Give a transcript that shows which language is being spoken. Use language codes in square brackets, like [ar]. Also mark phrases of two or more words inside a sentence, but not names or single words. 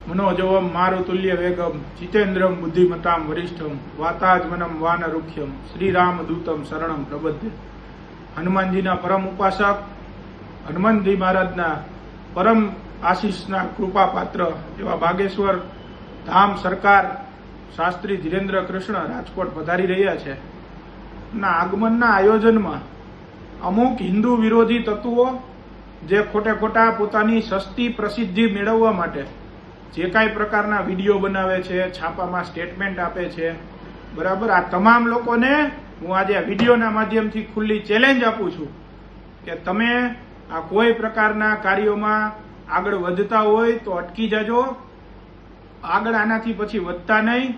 [sa] मनोजवम मारुतुल्य वेगम जितेन्द्रम बुद्धिमताम वरिष्ठम वाताजमनम वानरुख्यम श्रीराम दूतम शरणम प्रबद्धे। [gu] હનુમાનજીના પરમ ઉપાસક હનુમાનજી મહારાજના પરમ આશીષના કૃપા પાત્ર એવા બાગેશ્વર ધામ સરકાર શાસ્ત્રી ધીરેન્દ્ર કૃષ્ણ રાજકોટ પધારી રહ્યા છે। આગમનના આયોજનમાં અમુક હિંદૂ વિરોધી તત્વો જે ખોટે ખોટા પોતાની સસ્તી પ્રસિદ્ધિ મેળવવા માટે જે કાઈ પ્રકારના વિડિયો બનાવે છે, છાપામાં સ્ટેટમેંટ આપે છે, બરાબર આ તમામ લોકોને હૂં આજ આ વિડિયોના માધ્યમથી ખુલ્લી ચેલેન્જ આપૂ છૂં કે તમે આ કોઈ પ્રકારના કાર્યોમાં આગળ વધતા હોય તો અટકી જાજો, આગળ આનાથી પછી વધતા નહીં।